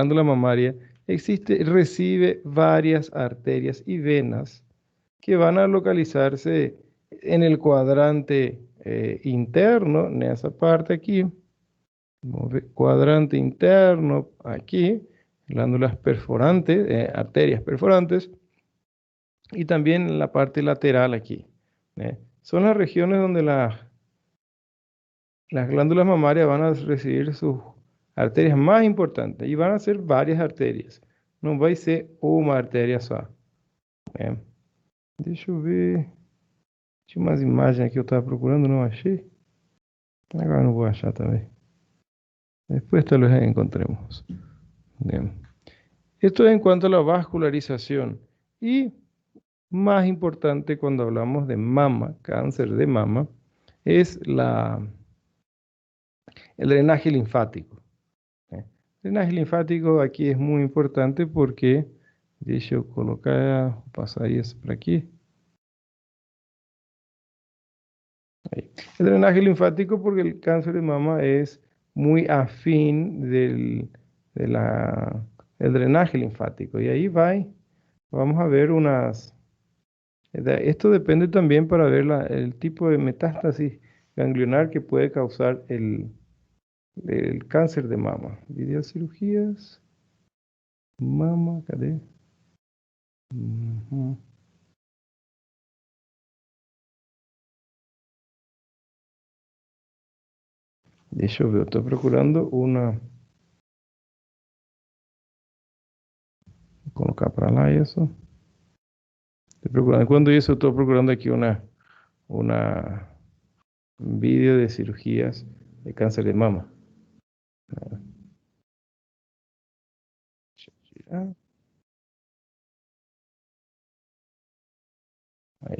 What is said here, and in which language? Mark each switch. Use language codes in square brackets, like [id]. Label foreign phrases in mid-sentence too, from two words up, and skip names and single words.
[es] glándula mamaria recibe varias arterias y venas que van a localizarse en el cuadrante interno, en esa parte aquí, Cuadrante interno, aquí, glándulas perforantes, arterias perforantes, y también en la parte lateral aquí. Son las regiones donde las glándulas mamarias van a recibir sus arterias más importantes, y van a ser varias arterias. [pt] No vai ser uma artéria só. Né? Deixa eu ver. Tinha umas imagens aqui que eu estava procurando, não achei. Agora não vou achar também. [es] Después tal vez encontremos. Bien. Esto es en cuanto a la vascularización. Y más importante cuando hablamos de mama, cáncer de mama, es el drenaje linfático. El drenaje linfático aquí es muy importante porque, [pt] deixa eu colocar, pasar isso [es] por aquí. Ahí. El drenaje linfático porque el cáncer de mama es muy afín el drenaje linfático. Y ahí vamos a ver esto depende también para ver el tipo de metástasis ganglionar que puede causar el cáncer de mama. Videocirugías, mama, ¿cadê? Ujú. [pt] Deixa eu ver, eu estou procurando uma. Vou colocar para lá isso. [es] Estoy procurando, cuando eso estoy procurando aquí una video de cirugías de cáncer de mama. Ah, ahí.